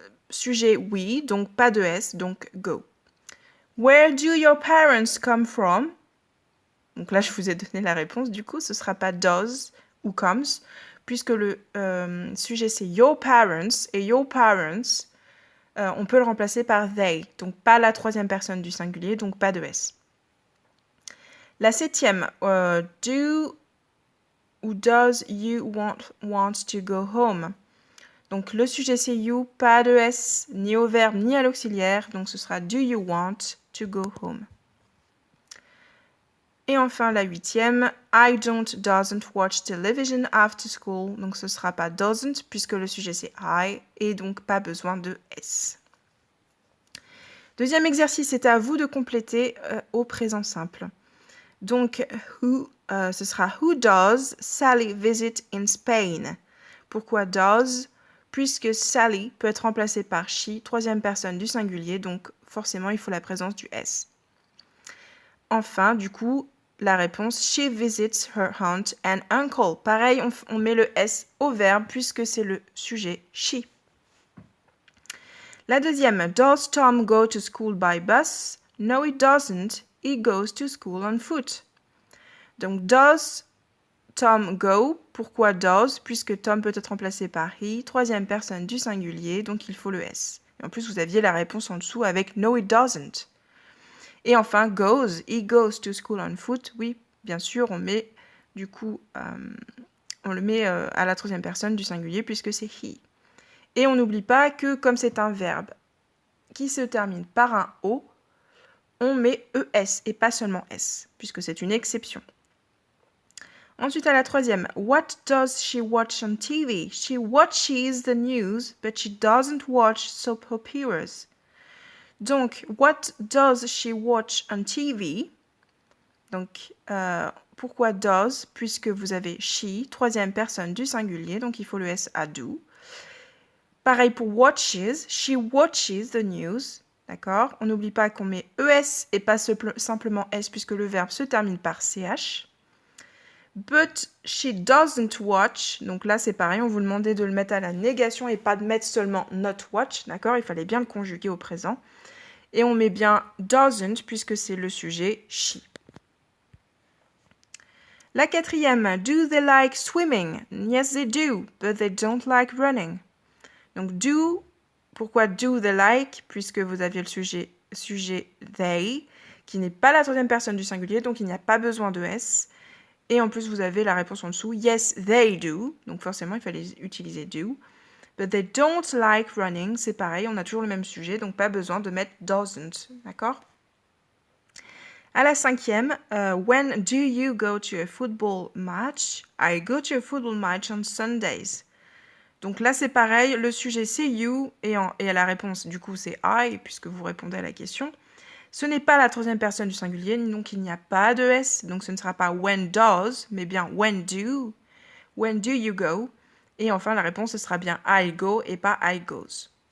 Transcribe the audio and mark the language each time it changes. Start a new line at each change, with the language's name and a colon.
French: Sujet we, donc pas de S, donc go.
English: Where do your parents come from?
French: Donc là, je vous ai donné la réponse. Du coup, ce ne sera pas does ou comes, puisque le sujet, c'est your parents. Et your parents, on peut le remplacer par they. Donc, pas la troisième personne du singulier, donc pas de S. La septième, do ou does
English: you want to go home?
French: Donc, le sujet, c'est you, pas de S, ni au verbe, ni à l'auxiliaire. Donc, ce sera
English: do you want to go home?
French: Et enfin, la huitième,
English: I doesn't watch television after school.
French: Donc, ce ne sera pas doesn't, puisque le sujet, c'est I, et donc pas besoin de S. Deuxième exercice, c'est à vous de compléter au présent simple. Donc, ce sera
English: Who does Sally visit in Spain?
French: Pourquoi does? Puisque Sally peut être remplacée par she, troisième personne du singulier, donc forcément, il faut la présence du S. Enfin, du coup, la réponse,
English: she visits her aunt and uncle. Pareil, on met le S au verbe puisque c'est le sujet she.
French: La deuxième,
English: does Tom go to school by bus? No, he doesn't. He goes to school on foot. Donc, does Tom go? Pourquoi does?
French: Puisque Tom peut être remplacé par he, troisième personne du singulier, donc il faut le S. Et en plus, vous aviez la réponse en dessous avec
English: no, he doesn't.
French: Et enfin,
English: goes, he goes to school on foot.
French: Oui, bien sûr, on met du coup, on le met à la troisième personne du singulier puisque c'est he. Et on n'oublie pas que comme c'est un verbe qui se termine par un O, on met ES et pas seulement S, puisque c'est une exception. Ensuite, à la troisième,
English: what does she watch on TV? She watches the news, but she doesn't watch soap operas. Donc, what does she watch on TV?
French: Donc, pourquoi does? Puisque vous avez she, troisième personne du singulier, donc il faut le S à do. Pareil pour
English: watches, she watches the news,
French: d'accord? On n'oublie pas qu'on met ES et pas simplement S puisque le verbe se termine par CH.
English: But she doesn't watch,
French: donc là c'est pareil, on vous demandait de le mettre à la négation et pas de mettre seulement not watch, d'accord? Il fallait bien le conjuguer au présent. Et on met bien doesn't puisque c'est le sujet she. La quatrième,
English: do they like swimming? Yes, they do, but they don't like running. Donc, do, pourquoi do they like?
French: Puisque vous aviez le sujet they, qui n'est pas la troisième personne du singulier, donc il n'y a pas besoin de S. Et en plus, vous avez la réponse en dessous,
English: yes, they do.
French: Donc forcément, il fallait utiliser do.
English: But they don't like running,
French: c'est pareil, on a toujours le même sujet, donc pas besoin de mettre doesn't, d'accord? À la cinquième,
English: when do you go to a football match? I go to a football match on Sundays.
French: Donc là, c'est pareil, le sujet c'est you et la réponse du coup c'est I puisque vous répondez à la question. Ce n'est pas la troisième personne du singulier, donc il n'y a pas de S, donc ce ne sera pas when does, mais bien
English: when do you go.
French: Et enfin, la réponse ce sera bien I go et pas I goes.